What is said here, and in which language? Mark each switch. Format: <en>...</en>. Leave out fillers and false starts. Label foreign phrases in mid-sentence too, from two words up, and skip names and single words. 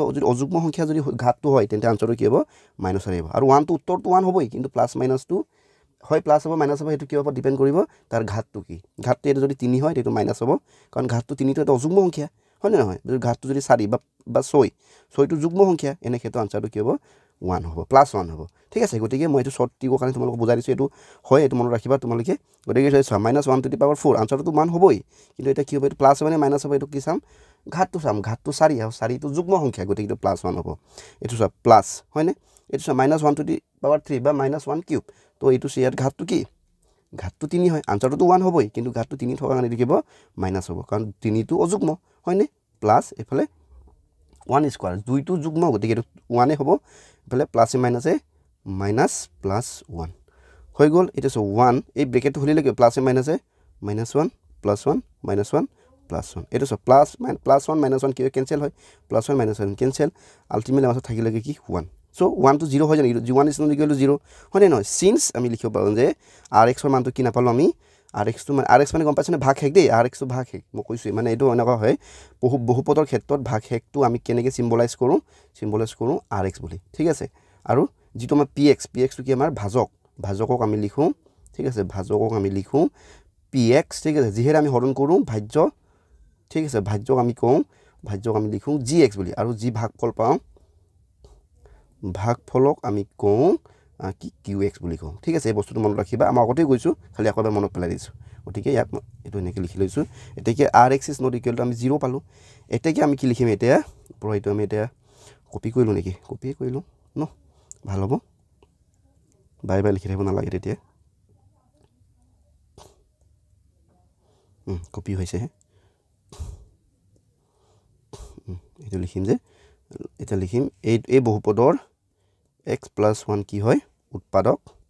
<as>যদি অযুগ্ম সংখ্যা যদি ঘাতটো হয় তেন্তে আনসাৰটো কি হ'ব মাইনাস আহিব আৰু 1 টো উত্তৰটো 1 হ'বই কিন্তু প্লাস মাইনাসটো হয় প্লাস হ'ব মাইনাস হ'ব হেতু কি হ'ব ডিপেন্ড কৰিব তাৰ ঘাতটো কি ঘাতটো এটা যদি 3 হয় তেটো মাইনাস হ'ব কাৰণ ঘাতটো 3 টো এটা অযুগ্ম সংখ্যা হয় না নহয় যদি ঘাতটো যদি 4 বা 6 টো যুগ্ম সংখ্যা এনে ক্ষেত্ৰত আনসাৰটো কি হ'ব 1 হ'ব +1 হ'ব ঠিক আছে গতিকে মই এটো শৰ্ট টিকৰ কাৰণে তোমালোকক বুজাই দিছো এটো হয় এটো মনত ৰাখিবা তোমালোকে গতিকে -1</as> <en>to the power 4</en> <as>আনসাৰটো 1 হ'বই কিন্তু এটা কি হ'ব এটো প্লাস হ'ব নে মাইনাস হ'ব এটো কি চাম ঘাতটো 4 আৰু 4 টো যুগ্ম সংখ্যা গতিকে এটো +1 হ'ব এটো প্লাস হয় নে এটো -1</as> <en>to the power 3</en> <as>বা -1³ তো এটো ইয়াত ঘাতটো কি ঘাতটো 3 হয় আনসাৰটো 1 হ'বই কিন্তু ঘাতটো 3 থকা কাৰণে দেখিব মাইনাস হ'ব কাৰণ 3 টো অযুগ্ম হয়নে প্লাস এফালে 1 স্কয়ার 2 টো যুগ্ম গতিকে 1 হ'ব এফালে প্লাস মাইনাসে মাইনাস +1 হৈ গল এটা 1 এই ব্ৰেকেটটো খুলিলে কি প্লাস মাইনাসে -1 +1 -1 +1 এটা +1 -1 কি কেনসেল হয় +1 -1 কেনসেল আলটিমেটলি আমাৰ থাকিলে কি 1 so 1 to 0 হয় জানি</as> <en>1 is not equal to 0</en> <as>হয় নহয় since আমি লিখিব পাৰো যে rx ৰ মানটো কি নাপালো আমি rx মানে গম পাইছনে ভাগশেষ দেই rx টো ভাগশেষ মই কৈছো মানে এটো এনেকুৱা হয় বহুপদৰ ক্ষেত্ৰত ভাগশেষটো আমি কেনেকৈ সিম্বলাইজ কৰো rx বুলি ঠিক আছে আৰু যেটো আমাৰ px টো কি আমাৰ ভাজকক আমি লিখো ঠিক আছে ভাজকক আমি লিখো px ঠিক আছে যিহেৰে আমি হৰণ কৰো ভাজ্য ঠিক আছে ভাজ্যক আমি কওঁ ভাজ্যক আমি লিখো gx বুলি আৰু যি ভাগফল পাওঁ ভাগফলক আমি কওঁ কি QX বুলি কওঁ ঠিক আছে এই বস্তুটো মনত ৰাখিবা আমাৰ আগতেই কৈছোঁ খালি আকৌ এবাৰ মনত পেলাই দিছোঁ গতিকে ইয়াক এইটো এনেকৈ লিখি লৈছোঁ এতিয়া</as> <en>RX is not equal to</en> <as>আমি 0 পালোঁ এতিয়া আমি কি লিখিম এতিয়া পৰা এইটো আমি এতিয়া কপি কৰিলোঁ নেকি কপি কৰিলোঁ ন ভাল হ'ব বাই বাই লিখি থাকিব নালাগে তেতিয়া কপি হৈছে এইটো লিখিম যে এতিয়া লিখিম এই বহুপদৰ x + 1 কি হয় উৎপাদক</as>